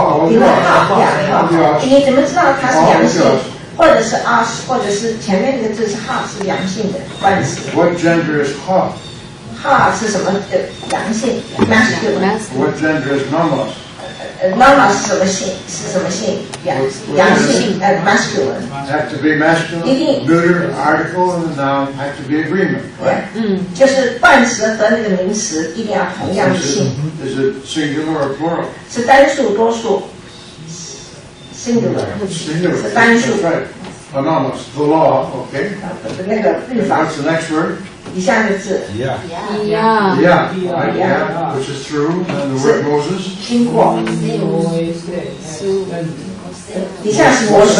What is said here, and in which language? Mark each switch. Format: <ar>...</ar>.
<zh>因为好，你怎么知道它是阳性？或者是 us， 或者是前面那个字是 ha 是阳性的冠词。</zh> <en>What gender is hawk?</en> <zh>ha 是什么的阳性 masculine。</zh> <en>What gender is nomos?</en> <zh>nomos 是什么性？是什么性？阳性masculine。</zh> <en>Have to be masculine. Neuter, article, and the noun have to be agreement.</en> <zh>对，就是冠词和那个名词一定要同样性。</zh> <en>Is it singular or plural?</en> <zh>是单数多数 singular</zh> <en>Singular.</en> <zh>是单数</zh> <en>That's right. Anonymous. The law. Okay.</en> <zh>那个律法</zh> <en>What's the next word?</en> <zh>底下的字</zh> <en>Yeah. Yeah, right, yeah, which is through, and the word Moses.</en> <zh>经过，</zh> <en>Moses.</en> <zh>底下是摩西。</zh>